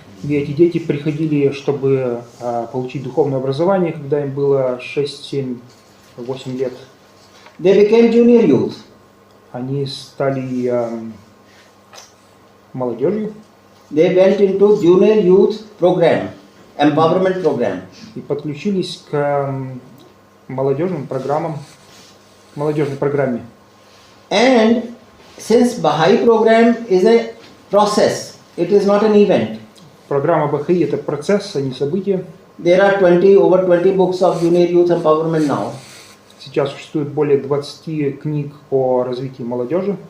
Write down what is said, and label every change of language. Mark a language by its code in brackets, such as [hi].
[ru] И эти дети приходили, чтобы получить духовное образование, когда им было 6, 7, 8 лет. [en] They became junior youth. [ru] Они стали молодежью. [en] They went into junior youth program, empowerment program. [ru] И подключились к молодежным программам, молодежной программе. [en] And since Baha'i program is a process, it is not an event. [ru] Программа Бахаи — это процесс, а не событие. [en] There are over 20 books of junior youth empowerment now. [ru] Сейчас существует более 20 книг о развитии молодежи.